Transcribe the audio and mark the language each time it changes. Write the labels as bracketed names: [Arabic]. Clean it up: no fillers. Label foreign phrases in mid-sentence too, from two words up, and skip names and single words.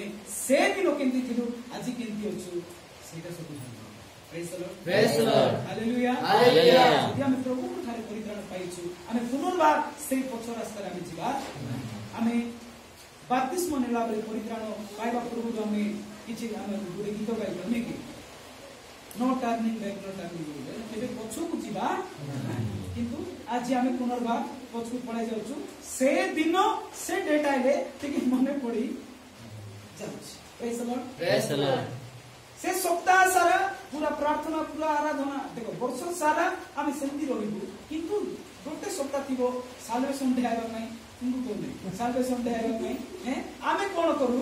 [Odia] ସେ ଦିନ କେମିତି ଥିଲୁ, ଆଜି କେମିତି ଅଛୁ, ସେଇଟା ସବୁ ଯଦି ଆମେ ପ୍ରଭୁଙ୍କ ଠାରେ ପରିତ୍ରାଣ ପାଇଛୁ, ଆମେ ପୁନର୍ବାର ସେଇ ପଛ ରାସ୍ତାରେ ଆମେ ଯିବା। ଆମେ ବାପ୍ତିସ୍ମ ନେଲା ବେଳେ ପରିତ୍ରାଣ ପାଇବା ପୂର୍ବରୁ ଆମେ କିଛି ଗୋଟେ ଗୀତ ଗାଇବୁ ନୁହେଁ କି? [English] No turning back, no turning back. [Odia] केबे पछକୁ ଯିବା, କିନ୍ତୁ ଆଜି ଆମେ ପୁନର୍ବାର ପଛକୁ ପଳାଇ ଯାଉଛୁ। ସେ ଦିନ ସେ ଡେଟ୍ ଆଇଲେ ଟିକେ ମନେ ପଡି ଯାଉଛି। [English] Praise the Lord. [Odia] ସେ ସପ୍ତାହ ସାରା ପୁରା ପ୍ରାର୍ଥନା, ପୁରା ଆରାଧନା, ଦେଖ ବର୍ଷ ସାରା ଆମେ ସେମିତି ରହିବୁ, କିନ୍ତୁ ଗୋଟେ ସପ୍ତାହ ଥିବ [English] salvation day [Odia] ଆଇବା ପାଇଁ, [English] salvation day [Odia] ଆଇବା ପାଇଁ ଆମେ କଣ କରୁ?